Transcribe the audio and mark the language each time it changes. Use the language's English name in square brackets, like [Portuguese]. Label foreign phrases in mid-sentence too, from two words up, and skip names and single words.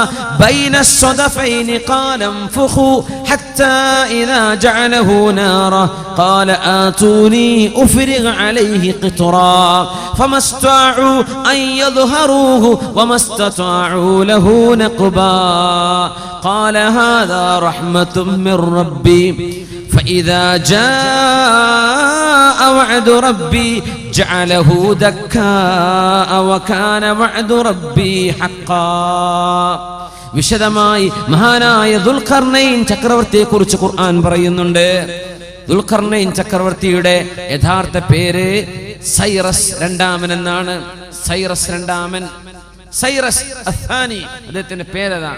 [Arabic] بين الصدفين قال انفخوا حتى إذا جعله نارا قال آتوني أفرغ عليه قطرا فما استطاعوا أن يظهروه وما استطاعوا له نقبا قال هذا رحمة من ربي فإذا جاء وعد ربي جعله دكاء وكان وعد ربي حقا. [Malayalam] വിശദമായി മഹാനായ ദുൽഖർനൈൻ ചക്രവർത്തിയെക്കുറിച്ച് ഖുർആൻ പറയുന്നുണ്ട്. ദുൽഖർനൈൻ ചക്രവർത്തിയുടെ യഥാർത്ഥ പേര് സൈറസ് രണ്ടാമൻ എന്നാണ്. സൈറസ് അഥാനി അദ്ദേഹത്തിന്റെ പേരതാണ്.